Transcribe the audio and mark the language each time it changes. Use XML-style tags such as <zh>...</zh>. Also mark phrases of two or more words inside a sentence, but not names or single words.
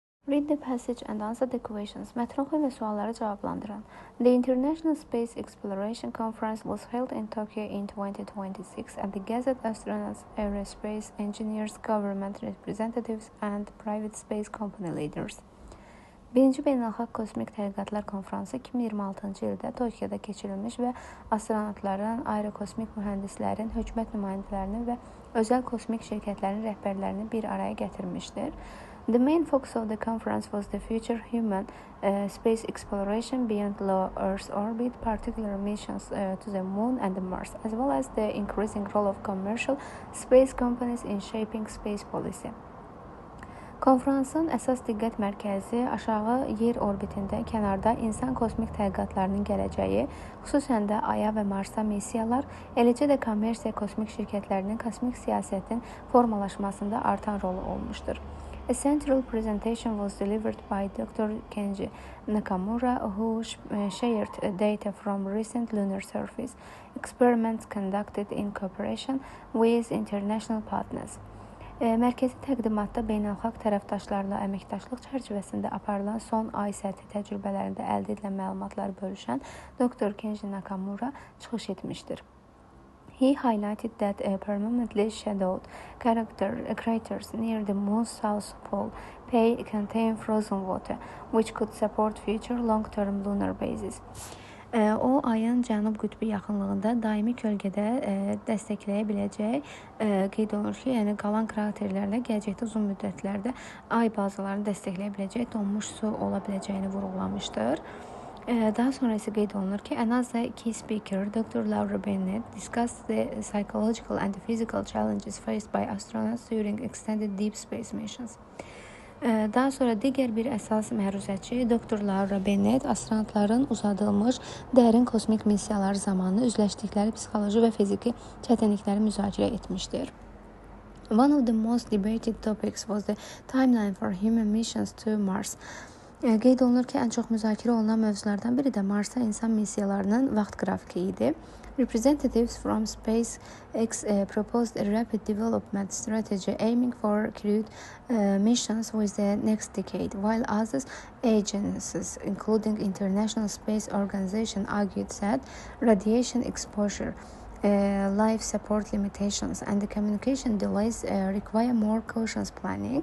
<en>Read the passage and answer the questions.</en> <az>Mətn oxuyun və sualları cavablandırın.</az> <en>The International Space Exploration Conference was held in Tokyo in 2026 and the gathered astronauts, aerospace engineers, government representatives and private space company leaders.</en> <az>Birinci Beynəlxalq Kosmik Tədqiqatlar Konfransı 2026-cı ildə Tokyoda keçirilmiş və astronavtların, aerokosmik mühəndislərin, hökumət nümayəndələrinin və özəl kosmik şirkətlərin rəhbərlərini bir araya gətirmişdir.</az> <en>The main focus of the conference was the future human space exploration beyond low Earth orbit, particular missions to the Moon and the Mars, as well as the increasing role of commercial space companies in shaping space policy.</en> <az>Konfransın əsas diqqət mərkəzi aşağı yer orbitində kənarda insan kosmik tədqiqatlarının gələcəyi, xüsusən də Aya və Marsa missiyalar, eləcə də kommersiya kosmik şirkətlərinin kosmik siyasətin formalaşmasında artan rolu olmuşdur.</az> <en>A central presentation was delivered by Dr. Kenji Nakamura, who shared data from recent lunar surface experiments conducted in cooperation with international partners.</en> <az>Mərkəzi təqdimatda beynəlxalq tərəfdaşlarla əməkdaşlıq çərçivəsində aparılan son ay səthi təcrübələrində əldə edilən məlumatları bölüşən Dr. Kenji Nakamura çıxış etmişdir.</az> <en>He highlighted that permanently shadowed craters near the Moon's south pole contain frozen water, which could support future long-term lunar bases.</en> <az>O, ayın cənub qütbü yaxınlığında daimi kölgədə dəstəkləyə biləcək, qeyd olunur ki, yəni qalan kraterlərlə gələcəkdə uzun müddətlərdə ay bazalarını dəstəkləyə biləcək donmuş su ola biləcəyini vurğulamışdır. Daha sonra isə qeyd olunur ki,</az> <en>another key speaker, Dr. Laura Bennett, discussed the psychological and physical challenges faced by astronauts during extended deep space missions.</en> <az>Daha sonra digər bir əsas məruzəçi Dr. Laura Bennett astronavtların uzadılmış dərin kosmik missiyalar zamanı üzləşdikləri psixoloji və fiziki çətinlikləri müzakirə etmişdir.</az> <en>One of the most debated topics was the timeline for human missions to Mars.</en> <az>Qeyd olunur ki, ən çox müzakirə olunan mövzulardan biri də Marsa insan missiyalarının vaxt qrafiki idi.</az> <en>Representatives from SpaceX proposed a rapid development strategy aiming for crewed missions within the next decade, while other agencies, including International Space Organization, argued that radiation exposure, life support limitations, and the communication delays require more cautious planning.</en>